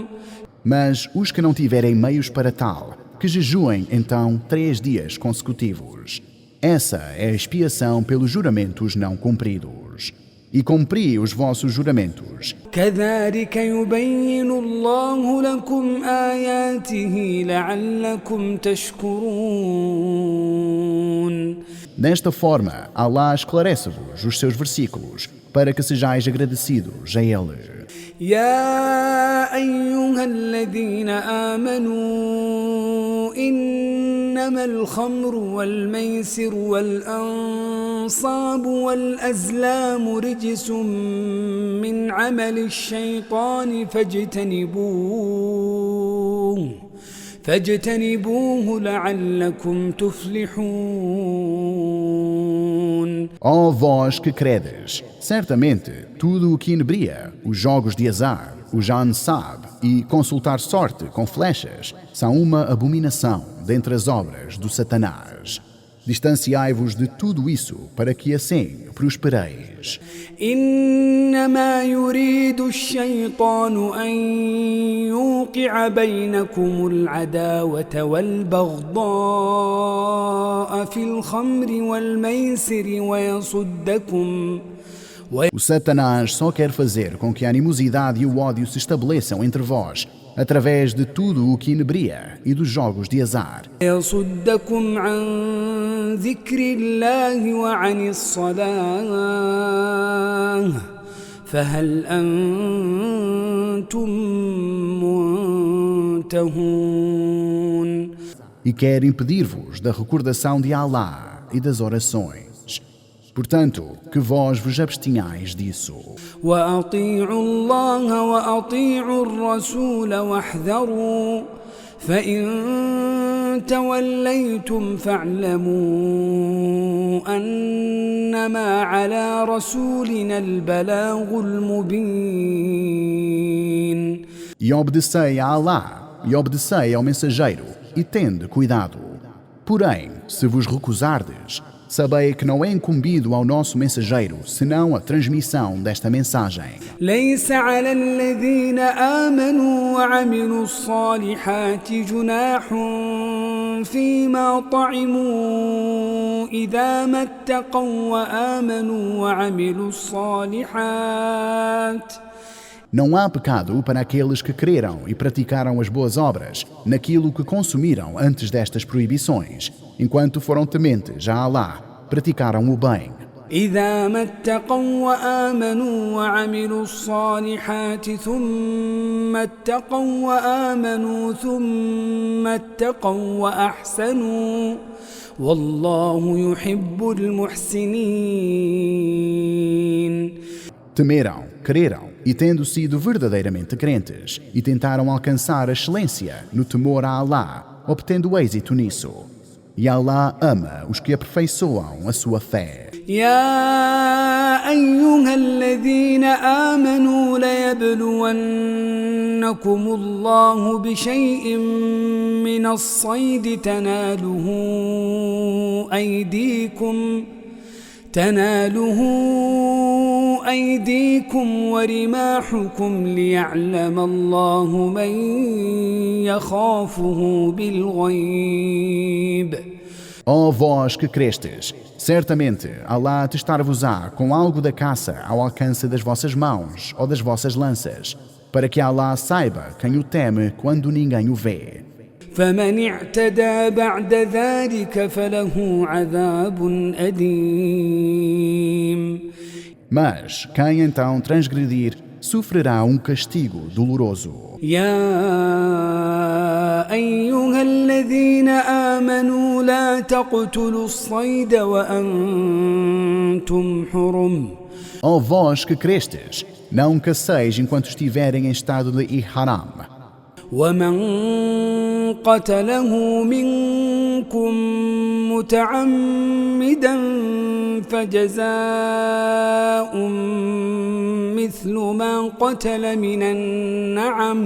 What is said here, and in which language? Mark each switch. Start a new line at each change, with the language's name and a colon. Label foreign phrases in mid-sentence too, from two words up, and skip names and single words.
Portuguese: Mas os que não tiverem meios para tal, que jejuem então 3 dias consecutivos. Essa é a expiação pelos juramentos não cumpridos. E cumpri os vossos juramentos.
Arabic: كذلك يبين الله لكم آياته لعلكم تشكرون.
Portuguese: Desta forma, Allah esclarece-vos os seus versículos, para que sejais agradecidos a Ele.
Arabic: يا أيها الذين آمنوا إنما الخمر والميسر والأنصاب والأزلام رجس من عمل الشيطان فاجتنبوه لعلكم تفلحون.
Portuguese: Ó vós que credes, certamente tudo o que inebria, os jogos de azar, o Jansab e consultar sorte com flechas, são uma abominação dentre as obras do Satanás. Distanciai-vos de tudo isso para que assim prospereis.
Arabic: إنما يريد الشيطان أن يوقع بينكم العداوة والبغضاء في الخمر والميسر
Portuguese: O Satanás só quer fazer com que a animosidade e o ódio se estabeleçam entre vós, através de tudo o que inebria e dos jogos de azar.
Arabic: ويصدكم عن ذكر الله وعن الصلاة فهل أنتم منتهون.
Portuguese: E quer impedir-vos da recordação de Allah e das orações. Portanto, que vós vos abstenhais disso.
Arabic: وأطيعوا الله وأطيعوا الرسول واحذروا فإن توليتم فاعلموا أنما على رسولنا البلاغ المبين.
Portuguese: E obedecei a Allah, e obedecei ao mensageiro, e tende cuidado. Porém, se vos recusardes, sabei que não é incumbido ao nosso mensageiro, senão a transmissão desta mensagem.
Arabic: ليس على الذين آمنوا وعملوا الصالحات جناح فيما طعموا إذا ما اتقوا وآمنوا وعملوا الصالحات.
Portuguese: Não há pecado para aqueles que creram e praticaram as boas obras naquilo que consumiram antes destas proibições, enquanto foram tementes a Allah, praticaram o bem.
Arabic: إذا ما اتقوا وآمنوا وعملوا الصالحات ثم اتقوا وآمنوا ثم اتقوا وأحسنوا والله يحب المحسنين.
Portuguese: Temeram, creram e tendo sido verdadeiramente crentes e tentaram alcançar a excelência no temor a Allah, obtendo êxito nisso. E Allah ama os que aperfeiçoam a sua fé.
Arabic: يا أيها الذين آمنوا ليبلونكم الله بشيء من الصيد تناله أيديكم ورماحكم ليعلم الله من يخافه بالغيب.
Portuguese: Ó vós que crestes, certamente Allah testar-vos-á com algo da caça ao alcance das vossas mãos ou das vossas lanças, para que Allah saiba quem o teme quando ninguém o vê.
Arabic: فمن اعتدى بعد ذلك فله عذاب أليم.
Portuguese: Mas quem então transgredir sofrerá um castigo doloroso.
Arabic: يا أيها الذين آمنوا لا تقتلوا الصيد وأنتم حرم.
Portuguese: Ó vós que crestes, não caceis enquanto estiverem em estado de ihram.
Arabic: ومن قتله منكم متعمدا فجزاء مثل ما قتل من النعم.